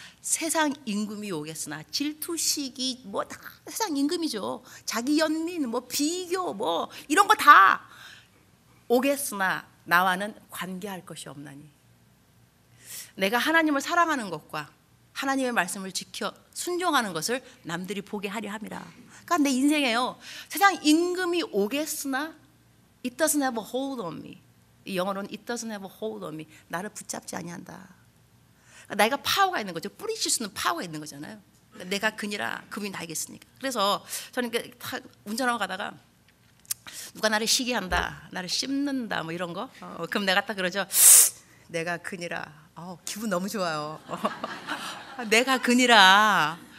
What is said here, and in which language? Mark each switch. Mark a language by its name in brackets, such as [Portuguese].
[Korean] 세상 임금이 오겠으나 질투 시기 뭐 다 세상 임금이죠. 자기 연민 뭐 비교 뭐 이런 거 다 오겠으나 나와는 관계할 것이 없나니. 내가 하나님을 사랑하는 것과 하나님의 말씀을 지켜 순종하는 것을 남들이 보게 하려 함이라. 그러니까 내 인생에요 세상 임금이 오겠으나 [English] It doesn't have a hold on me. [Korean] 이 영어로는 [English] It doesn't have a hold on me. [Korean] 나를 붙잡지 아니한다. 내가 파워가 있는 거죠. 뿌리칠 수 있는 파워가 있는 거잖아요. 내가 그니라 그분이 나에게 있으니까. 그래서 저는 운전하고 가다가 누가 나를 시기한다, 나를 씹는다 뭐 이런 거 그럼 내가 딱 그러죠. 내가 그니라. 기분 너무 좋아요. 내가 그니라.